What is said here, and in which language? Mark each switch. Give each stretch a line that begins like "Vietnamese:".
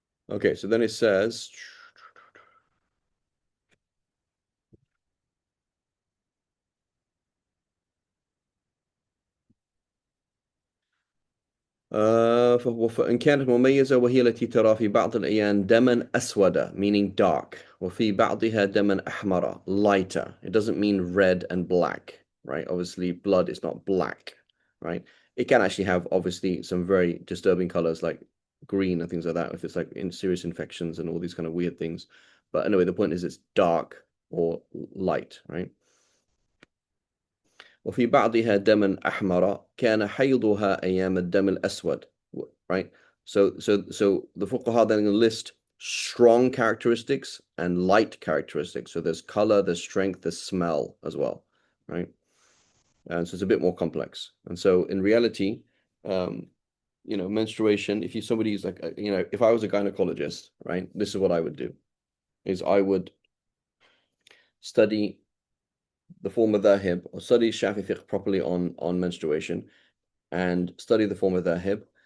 English: Okay, so then it says,
Arabic: فإن كانت مميزة وهي التي ترى في بعض الأحيان دما أسود,
English: meaning dark,
Arabic: وفي بعضها دما أحمر,
English: lighter. It doesn't mean red and black, right? Obviously, blood is not black, right? It can actually have, obviously, some very disturbing colors like green and things like that, if it's like in serious infections and all these kind of weird things. But anyway, the point is it's dark or light, right?
Arabic: وفي بعضها دما أحمر كان حيضها أيام الدم الأسود, right?
English: So the fuqaha then list strong characteristics and light characteristics. So there's color, there's strength, there's smell as well, right? And so it's a bit more complex. And so in reality, menstruation, if somebody's like, if I was a gynecologist, right, this is what I would do, is I would study the form of madhahib, or study Shafi fiqh properly on menstruation, and study the form of madhahib.